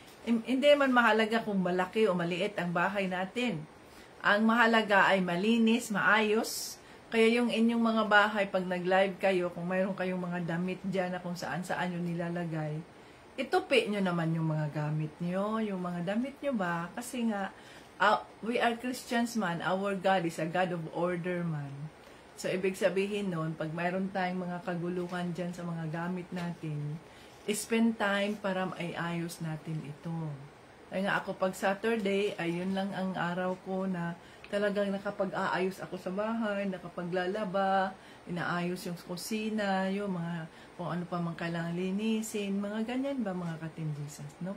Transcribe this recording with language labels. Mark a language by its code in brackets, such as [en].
[tl] Hindi man mahalaga kung malaki o maliit ang bahay natin. Ang mahalaga ay malinis, maayos. Kaya yung inyong mga bahay, pag nag-live kayo, kung mayroon kayong mga damit dyan na kung saan-saan nyo nilalagay, itupi nyo naman yung mga gamit nyo, yung mga damit nyo ba? Kasi nga, [en] we are Christians man, our God is a God of order man. [tl] So, ibig sabihin nun, pag mayroon tayong mga kaguluhan dyan sa mga gamit natin, [en] spend time [tl] para maiayos natin ito. Kaya nga ako pag Saturday, ayun lang ang araw ko na talagang nakapag-aayos ako sa bahay, nakapaglalaba, inaayos yung kusina, yung mga kung ano pa man kailangan linisin, mga ganyan ba mga ka-Team Jesus, no?